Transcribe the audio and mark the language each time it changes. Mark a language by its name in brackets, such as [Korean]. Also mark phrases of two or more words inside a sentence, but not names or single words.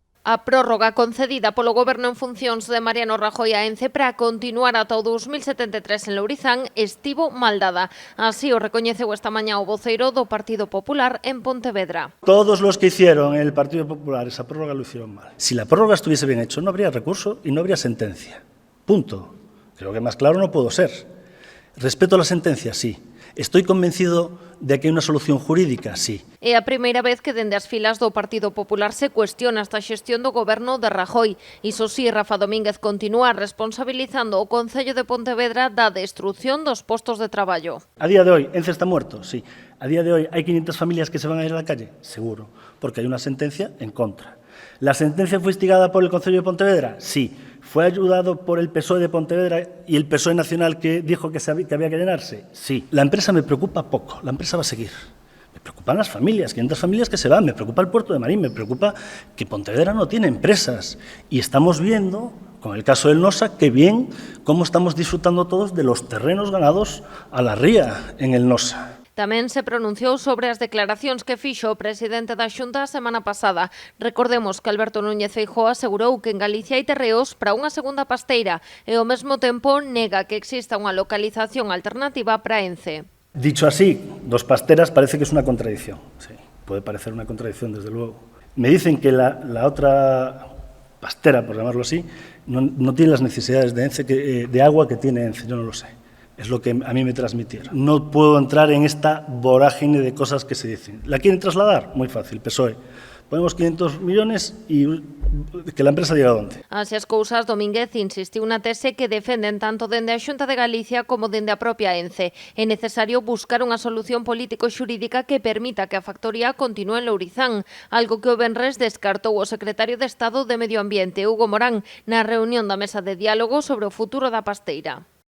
[Galician] A prórroga concedida polo Goberno en funcións de Mariano Rajoy a Ence para continuar ata o 2073 en Lourizán estivo mal dada. Así o recoñeceu esta mañá o voceiro do Partido Popular en Pontevedra. [Spanish] Todos los que hicieron en el Partido Popular esa prórroga lo hicieron mal. Si la prórroga estuviese bien hecho, no habría recurso y no habría sentencia. Punto. Creo que más claro no puedo ser. Respeto a la sentencia, sí. Estoy convencido de que [Galician] hai unha solución [Spanish] jurídica, sí. [Galician] É a primeira vez que dende as filas do Partido Popular se cuestiona esta xestión do goberno de Rajoy. Iso sí, Rafa Domínguez continúa responsabilizando o Concello de Pontevedra da destrucción dos postos de traballo. [Spanish] A día de hoy, Ence está muerto, sí. A día de hoy, ¿hay 500 familias que se van a ir a la calle? Seguro, porque hay una sentencia en contra. ¿La sentencia fue instigada por el Concello de Pontevedra? Sí. ¿Fue ayudado por el PSOE de Pontevedra y el PSOE nacional que dijo que había que llenarse? Sí. La empresa me preocupa poco, la empresa va a seguir. Me preocupan las familias, 500 familias que se van, me preocupa el puerto de Marín, me preocupa que Pontevedra no tiene empresas. Y estamos viendo, con el caso del Nosa, que bien cómo estamos disfrutando todos de los terrenos ganados a la ría en el Nosa. [Galician] Tamén se pronunciou sobre as declaracións que fixo o presidente da Xunta a semana pasada. Recordemos que Alberto Núñez Feijóo asegurou que en Galicia hai terreos para unha segunda pasteira e ao mesmo tempo nega que exista unha localización alternativa para Ence. [Spanish] Dicho así, dos pasteras parece que es una contradicción. Sí, puede parecer una contradicción, desde luego. Me dicen que la otra pastera, por llamarlo así, no tiene las necesidades de Ence, de agua que tiene Ence, yo no lo sé. Es lo que a mí me transmitieron. No puedo entrar en esta vorágine de cosas que se dicen. ¿La quieren trasladar? Muy fácil, PSOE. Ponemos 500 millones y que la empresa diga dónde. [Galician] Así as cousas, Domínguez insistiu na tese que defenden tanto dende a Xunta de Galicia como dende a propia Ence. É necesario buscar unha solución político-xurídica que permita que a factoría continúe en Lourizán, algo que o venres descartou o secretario de Estado de Medio Ambiente, Hugo Morán, na reunión da mesa de diálogo sobre o futuro da pasteira.